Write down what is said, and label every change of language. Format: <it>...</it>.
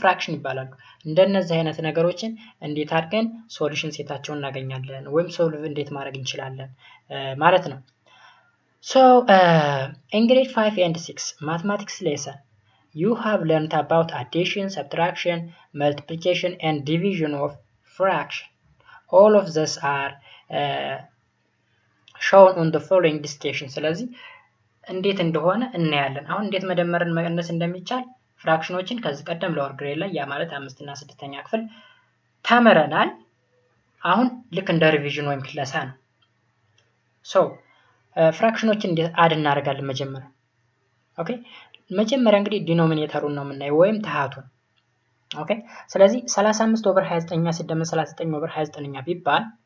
<en>ፍራክሽን</en> <am>ይባላሉ። እንደነዚህ አይነት ነገሮችን እንዴት አድርገን ሶሉሽን ሴታቸውን እናገኛለን ወይም ሶልቭ እንዴት ማድረግ እንችላለን ማለት ነው።</am> <en>So in grade 5 and 6 mathematics lesson you have learned about addition, subtraction, multiplication and division of fraction. All of these are shown on the following discussion.</en> <am>ስለዚህ እንዴት እንደሆነ እናያለን። አሁን እንዴት መደመርን መቀነስ እንደሚቻል ፍራክሽኖችን ከዚህ ቀደም</am> <en>ለወር ግሬድ</en> <am>ላይ ያ ማለት 5 እና 6ኛ ክፍል ተምረናል። አሁን ልክ እንደ ሪቪዥን ወይም ክለሳ ነው። ሶ ፍራክሽኖችን እንዴት አድ እናደርጋለን መጀመሪያ። ኦኬ መጀመሪያ እንግዲህ ዲኖሚኔተሩን ነው የምናየው ወይም ታሃቱን። ኦኬ ስለዚህ 35 ኦቨር 29ኛ ሲደመር 39 ኦቨር 29ኛ ቢባል</am>